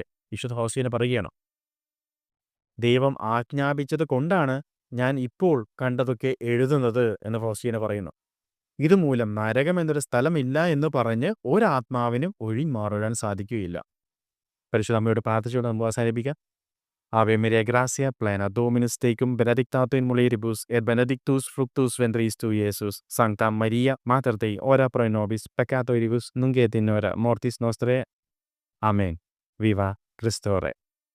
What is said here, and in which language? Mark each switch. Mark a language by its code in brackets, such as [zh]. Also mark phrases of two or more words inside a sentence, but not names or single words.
[ml] വിശുദ്ധ ഫൗസ്റ്റീന പറയുകയാണ്, ദൈവം ആജ്ഞാപിച്ചത് കൊണ്ടാണ് ഞാൻ ഇപ്പോൾ കണ്ടതൊക്കെ എഴുതുന്നത് എന്ന് ഫൗസ്റ്റീന പറയുന്നു. ഇതുമൂലം നരകം എന്നൊരു സ്ഥലമില്ല എന്ന് പറഞ്ഞ് ഒരാത്മാവിനും ഒഴിമാറാൻ സാധിക്കുകയില്ല. പരിശുദ്ധ അമ്മയോട് പ്രാർത്ഥിച്ചുകൊണ്ട് നമുക്ക് അവസാനിപ്പിക്കാം. [la] Ave Maria Gracia, plena Dominus tecum, benedicta tu in mulieribus, et benedictus fructus ventris tui, Iesus. Sancta Maria, Mater Dei, ora pro nobis peccatoribus, nunc et in hora mortis nostrae. [es] Amen. Viva Christo Re.